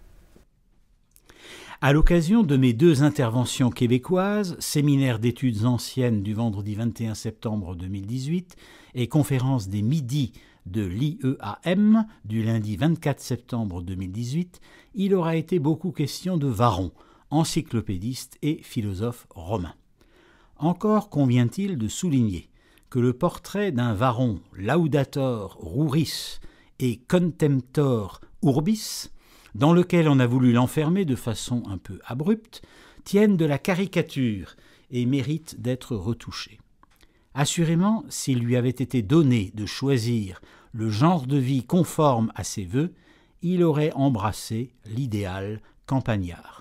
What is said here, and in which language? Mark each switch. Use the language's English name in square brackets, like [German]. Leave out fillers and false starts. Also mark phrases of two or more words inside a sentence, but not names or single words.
[French] À l'occasion de mes 2 interventions québécoises, séminaire d'études anciennes du vendredi 21 septembre 2018 et conférence des midis de l'IEAM du lundi 24 septembre 2018, il aura été beaucoup question de Varron, encyclopédiste et philosophe romain. Encore convient-il de souligner que le portrait d'un Varron [Latin] laudator ruris et contemptor urbis, [French] dans lequel on a voulu l'enfermer de façon un peu abrupte, tiennent de la caricature et méritent d'être retouchés. Assurément, s'il lui avait été donné de choisir le genre de vie conforme à ses vœux, il aurait embrassé l'idéal campagnard.